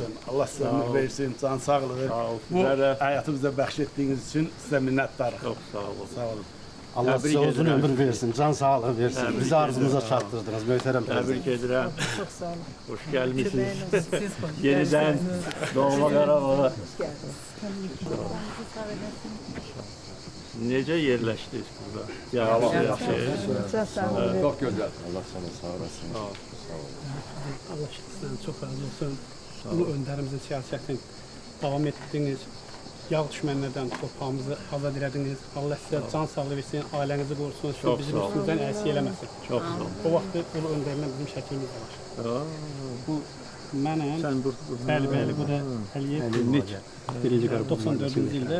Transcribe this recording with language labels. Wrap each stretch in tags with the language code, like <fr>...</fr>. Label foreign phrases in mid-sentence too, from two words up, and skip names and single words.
<tr>Allah size ömür versin, can sağlığı.</tr> <az>Sağ ol. Bu Sizə də</az> <tr>hayatımıza bahşettiğiniz için size minnettarım.</tr> <az>çox sağ olun. Sağ olun. Allah Təbrik</az> <tr>size uzun</tr> <az>edirəm. ömür versin, can sağlığı versin. Təbrik Bizi arzumuza edirəm. çatdırdınız, möhtərəm prezident. Təbrik edirəm.</az> <tr>Çok sağ olun.</tr> <az>Hoş gəlmisiniz. Siz hoş</az> <tr>Yeniden Doğma</tr> <az>Qarabağa. Necə yerləşdiniz burada? Yaxşı.</az> <tr>Çok sağ olun. Çok güzel. Allah sana sağ olasın. Allah sizden çok razı olsun. Ulu önderimizin siyasetin devam ettiğiniz,</tr> <az>yağ düşmənlərdən torpağımızı azad elədiniz. Allah sizə can sağlığı versin, ailənizi qorusun, sizi Çox bizim sağ olun. üstümüzdən əziyyət eləməsin. Çox sağ ol. O vaxt ulu öndərindən bizim şəklimiz də var. Bu mənəm, Sən burada. bəli, bu da Əliyev. Birinci Qarabağ 94-cü ildə</az>